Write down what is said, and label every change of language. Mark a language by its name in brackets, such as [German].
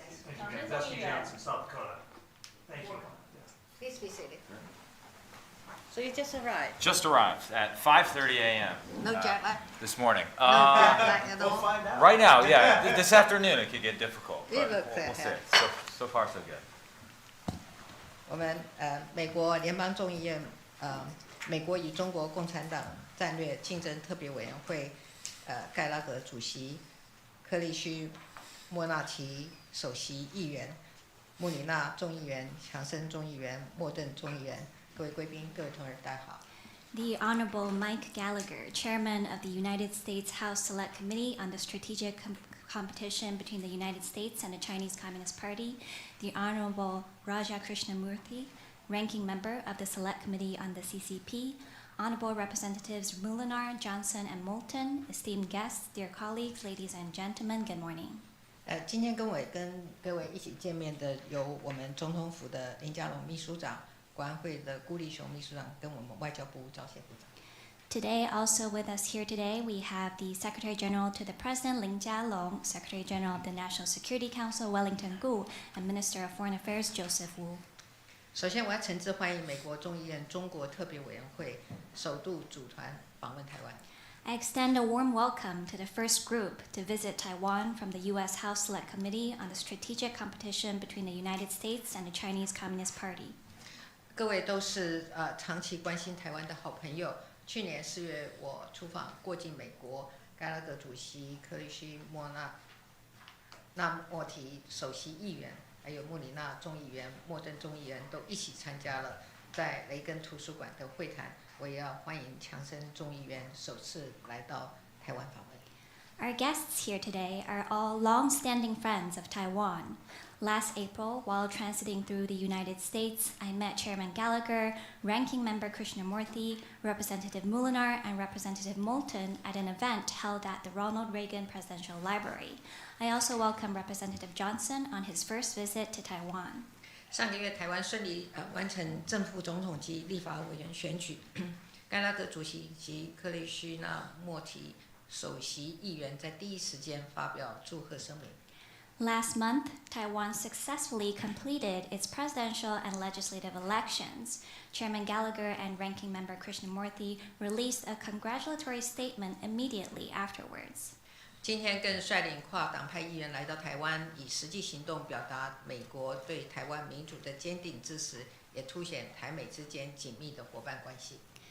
[English] Thank you, guys. That's Hugh Johnson, South Dakota. Thank you. Please be seated. So you just arrived? Just arrived at 5:30 a.m. No jet lag? this morning. No jet lag at We'll all? find out. Right now, yeah. This afternoon it could get difficult. You But look we'll see. fantastic. So far so good. [Chinese] 我们美国联邦众议院美国与中国共产党战略竞争特别委员会盖拉格主席、克利须莫纳奇首席议员、穆里纳众议员、强森众议员、莫顿众议员，各位贵宾、各位同仁，大家好。 [English] The Honorable Mike Gallagher, Chairman of the United States House Select Committee on the Strategic Competition between the United States and the Chinese Communist Party, the Honorable Raja Krishnamurthy, Ranking Member of the Select Committee on the CCP, Honorable Representatives Molinar, Johnson, and Moulton, esteemed guests, dear colleagues, ladies and gentlemen, good morning. [Chinese] 今天跟各位一起见面的有我们总统府的林佳龙秘书长、国安会的辜立雄秘书长，跟我们外交部赵谢部长。 [English] Today, also with us here today, we have the Secretary General to the President, Lin Jialong, Secretary General of the National Security Council, Wellington Gu, and Minister of Foreign Affairs, Joseph Wu. [Chinese] 首先，我要诚挚欢迎美国众议院中国特别委员会首度组团访问台湾。 [English] I extend a warm welcome to the first group to visit Taiwan from the U.S. House Select Committee on the Strategic Competition between the United States and the Chinese Communist Party. [Chinese] 各位都是长期关心台湾的好朋友。去年4月，我出访过境美国，盖拉格主席、克里希莫莫提首席议员，还有穆里纳众议员、莫顿众议员都一起参加了在雷根图书馆的会谈。我也要欢迎强森众议员首次来到台湾访问。 [English] Our guests here today are all long-standing friends of Taiwan. Last April, while transiting through the United States, I met Chairman Gallagher, Ranking Member Krishnamurthy, Representative Molinar, and Representative Moulton at an event held at the Ronald Reagan Presidential Library. I also welcome Representative Johnson on his first visit to Taiwan. [Chinese] 上个月，台湾顺利完成正副总统及立法委员选举，盖拉格主席及克里希那莫提首席议员在第一时间发表祝贺声明。 [English] Last month, Taiwan successfully completed its presidential and legislative elections. Chairman Gallagher and Ranking Member Krishnamurthy released a congratulatory statement immediately afterwards. [Chinese] 今天更率领跨党派议员来到台湾，以实际行动表达美国对台湾民主的坚定支持，也凸显台美之间紧密的伙伴关系。